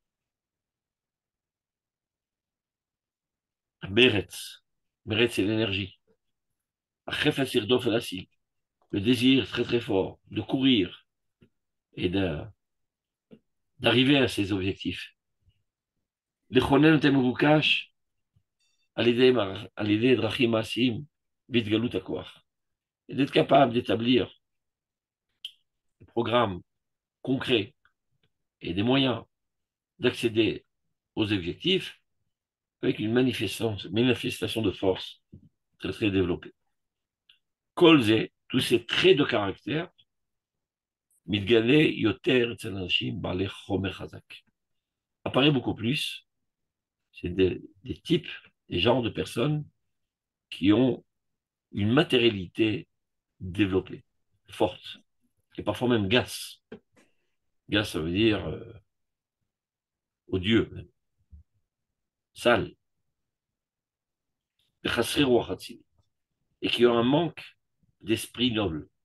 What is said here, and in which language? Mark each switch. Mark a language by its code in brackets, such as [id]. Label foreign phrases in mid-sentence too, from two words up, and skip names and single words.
[fr] Meretz. Meretz, c'est l'énergie. Le désir très très fort de courir et d'arriver à ses objectifs. [he] לכונן את המבוקש על ידי דרכים מעשיים והתגלות הכוח. [fr] Et d'être capable d'établir des programmes concrets et des moyens d'accéder aux objectifs avec une manifestation de force très très développée. Kolze, tous ces traits de caractère, [he] מתגלה יותר אצל אנשים בעלי חומר חזק. [fr] Apparaît beaucoup plus, c'est des types, des genres de personnes qui ont une matérialité développée, forte, et parfois même gas. Gas, ça veut dire odieux, même, sale, et qui ont un manque d'esprit noble.